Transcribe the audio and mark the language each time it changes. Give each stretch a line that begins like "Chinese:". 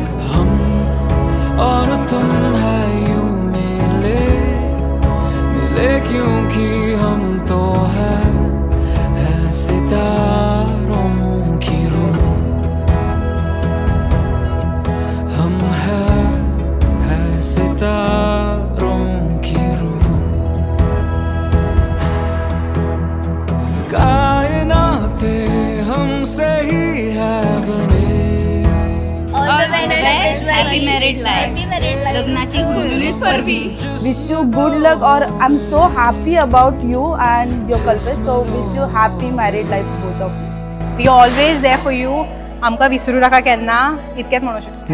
Hindi: हम और तुम है यूं मिले क्योंकि हम तो है सितारों की रूह हम है सितारों की रूह कायनाते हमसे ही है बने.
English: happy married life
Goan Konkani: लग्नाची गुणगुणीत परबी.
English: Wish you good luck और I am so happy about you and your Kalpesh. So wish you happy married life both of you. We always there for you.
Goan Konkani: आमकां विसरू नाका केन्ना इतकेंच म्हणू शकता.